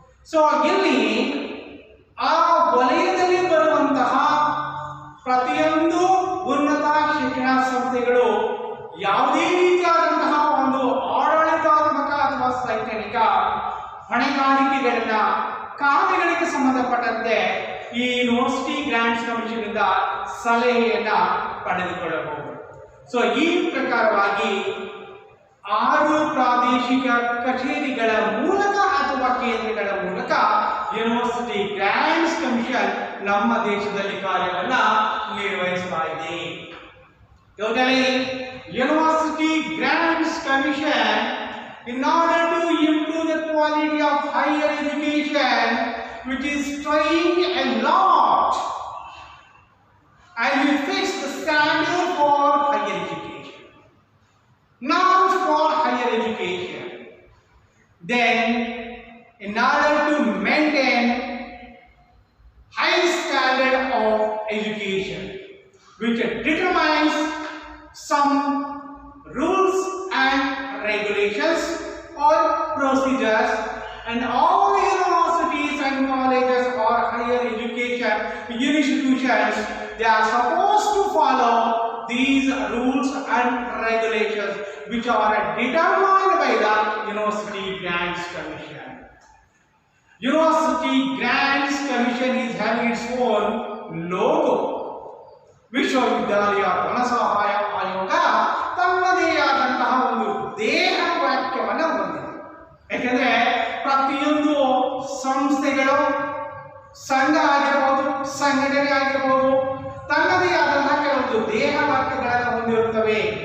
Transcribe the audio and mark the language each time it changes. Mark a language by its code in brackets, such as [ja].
[kn] So ಇಲ್ಲಿ ಆ ವಲಯದಲ್ಲಿ ಬರುವಂತಹ ಪ್ರತಿಯೊಂದು ಉನ್ನತ ಶಿಕ್ಷಣ ಸಂಸ್ಥೆಗಳು ಯಾವುದೇ ರೀತಿಯಾದಂತಹ ಒಂದು ಆಡಳಿತಾತ್ಮಕ ಅಥವಾ ಶೈಕ್ಷಣಿಕ ಹೊಣೆಗಾರಿಕೆಗಳನ್ನ, ಕಾರ್ಯಗಳಿಗೆ ಸಂಬಂಧಪಟ್ಟಂತೆ ಈ ಯೂನಿವರ್ಸಿಟಿ ಗ್ರಾಂಟ್ಸ್ ಕಮಿಷನ್ ಇಂದ ಸಲಹೆಯನ್ನ ಪಡೆದುಕೊಳ್ಳಬಹುದು. ಸೊ ಈ ಪ್ರಕಾರವಾಗಿ 6 ಪ್ರಾದೇಶಿಕ ಕಚೇರಿಗಳ ಮೂಲಕ ಅಥವಾ ಕೇಂದ್ರಗಳ ಮೂಲಕ ಯೂನಿವರ್ಸಿಟಿ ಗ್ರಾಂಟ್ಸ್ ಕಮಿಷನ್ ನಮ್ಮ ದೇಶದಲ್ಲಿ ಕಾರ್ಯವನ್ನ ನಿರ್ವಹಿಸ್ತಾ ಇದೆ. [en] Totally, University Grants Commission, in order to improve the quality of higher education, which is trying a lot, and we fix the standard for higher education, norms for higher education. Then, in order to maintain high standard of education, which determines some rules and regulations or procedures, and all universities and colleges or higher education institutions, they are supposed to follow these rules and regulations which are determined by the University Grants Commission. University Grants Commission is having its own logo. [kn] ವಿಶ್ವವಿದ್ಯಾಲಯ ಧನಸಹಾಯ ಆಯೋಗ ತನ್ನದೇ ಆದಂತಹ ಒಂದು ದೇಹ ವಾಕ್ಯವನ್ನು ಹೊಂದಿದೆ. ಯಾಕೆಂದ್ರೆ ಪ್ರತಿಯೊಂದು ಸಂಸ್ಥೆಗಳು, ಸಂಘ ಆಗಿರಬಹುದು, ಸಂಘಟನೆ ಆಗಿರಬಹುದು, ತನ್ನದೇ ಆದಂತಹ ಕೆಲವೊಂದು ದೇಹ ವಾಕ್ಯಗಳನ್ನು ಹೊಂದಿರುತ್ತವೆ.